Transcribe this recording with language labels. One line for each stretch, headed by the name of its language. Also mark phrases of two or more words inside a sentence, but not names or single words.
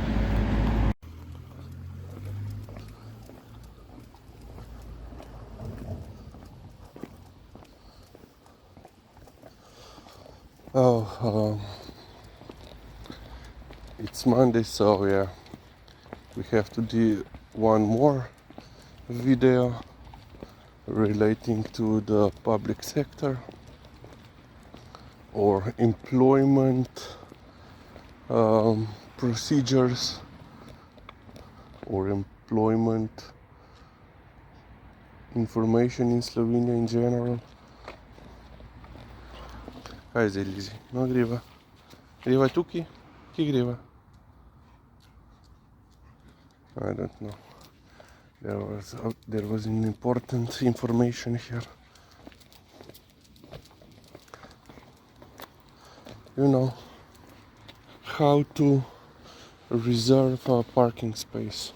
English: Oh, it's Monday, so yeah, we have to do one more video relating to the public sector or employment procedures or employment information in Slovenia in general.
Slovenian: Kaj je zdaj, Lizi? No, greva. Greva tukaj? Kje greva?
English: I don't know. There was an important information here. You know, how to reserve a parking space.